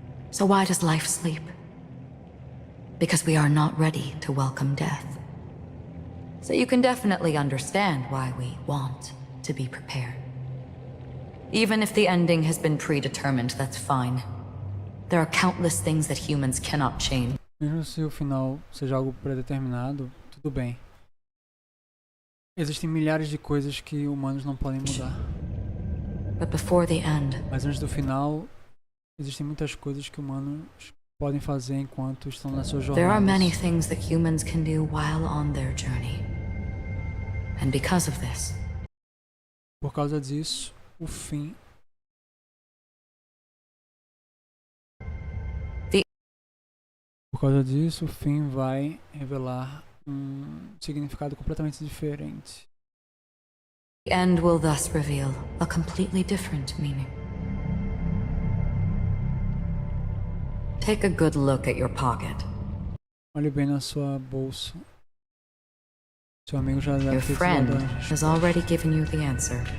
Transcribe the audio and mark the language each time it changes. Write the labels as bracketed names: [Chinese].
[English] So why does life sleep? Because we are not ready to welcome death. So you can definitely understand why we want to be prepared. Even if the ending has been predetermined, that's fine. There are countless things that humans cannot change. [Portuguese] Mesmo se o final seja algo predeterminado, tudo bem. Existem milhares de coisas que humanos não podem mudar. [English] But before the end, [Portuguese] mas antes do final, existem muitas coisas que humanos podem fazer enquanto estão na sua jornada. [English] There are many things that humans can do while on their journey. And because of this, [Portuguese] por causa disso, o fim Por causa disso, o fim vai revelar significado completamente diferente. [English] The end will thus reveal a completely different meaning. Take a good look at your pocket. [Portuguese] Olhe bem na sua bolsa. Seu amigo já deve [English] Your [Portuguese] ter [English] friend [Portuguese] dado a resposta. [English] has already given you the answer.